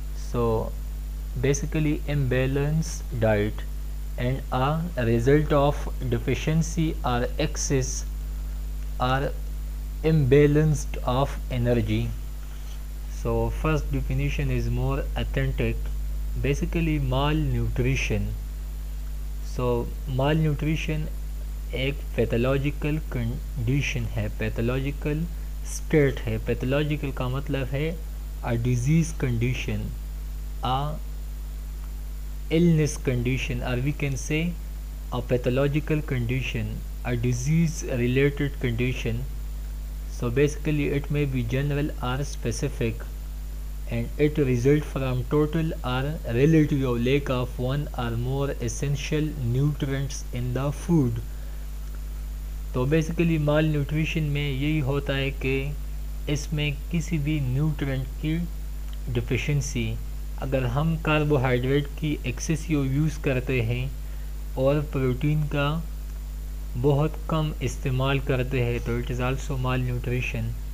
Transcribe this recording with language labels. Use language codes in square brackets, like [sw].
[en] So basically imbalanced diet and a result of deficiency or excess or imbalanced of energy. So first definition is more authentic. Basically malnutrition. [ur] So malnutrition ایک pathological condition ہے, pathological state ہے. Pathological کا مطلب ہے [en] a disease condition, a illness condition, or we can say a pathological condition, a disease related condition. So basically it may be general or specific, and it results from total or relative lack of one or more essential nutrients in the food. [ur] تو basically مال nutrition میں یہی ہوتا ہے کہ اس میں کسی بھی nutrient کی ڈیفیشنسی, اگر ہم کاربوہائیڈریٹ کی ایکسیسیو یوز کرتے ہیں اور پروٹین کا بہت کم استعمال کرتے ہیں تو [en] It is also malnutrition.